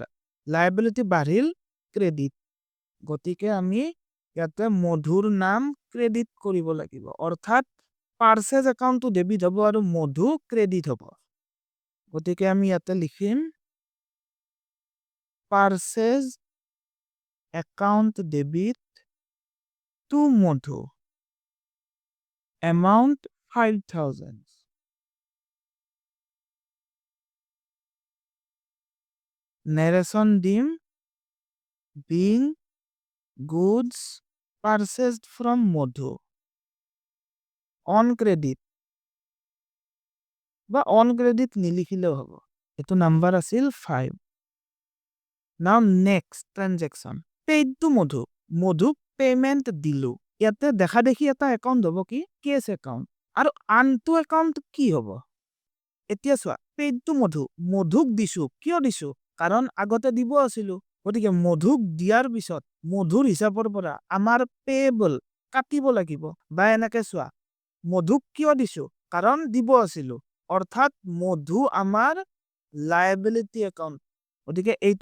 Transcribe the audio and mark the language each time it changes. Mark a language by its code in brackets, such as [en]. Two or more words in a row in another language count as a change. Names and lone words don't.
[as] লায়াবিলিটি বাঢ়িল ক্ৰেডিট গতিকে আমি ইয়াতে মধুৰ নাম ক্ৰেডিট কৰিব লাগিব অৰ্থাৎ [en] purchase account debit [as] হ'ব আৰু মধু ক্ৰেডিট হ'ব গতিকে আমি ইয়াতে লিখিম [en] purchase account debit to Madhu [as] amount 5,000 [en] narration [as] দিম [en] being goods purchased from Madhu on credit [as] বা [en] on credit [as] নিলিখিলেও হ'ব এটো নাম্বার আছিল [en] 5 now next transaction paid to Madhu Madhu payment [as] দিলু ইয়াতে দেখা দেখি এটা একাউন্ট হ'ব কি কেস একাউন্ট আৰু আনটো একাউন্ট কি হ'ব এতিয়া চোৱা [en] paid to Madhu [as] মধুক দিছো কিয় দিছো কাৰণ আগতে দিব আছিল গতিকে মধুক দিয়াৰ পিছত মধুৰ হিচাপৰ পৰা আমাৰ পেবল কাটিব লাগিব বা এনেকে চোৱা মধুক কিয় দিছো কাৰণ দিব আছিল অৰ্থাৎ মধু আমাৰ লায়াবিলিটি একাউন্ট গতিকে এইটো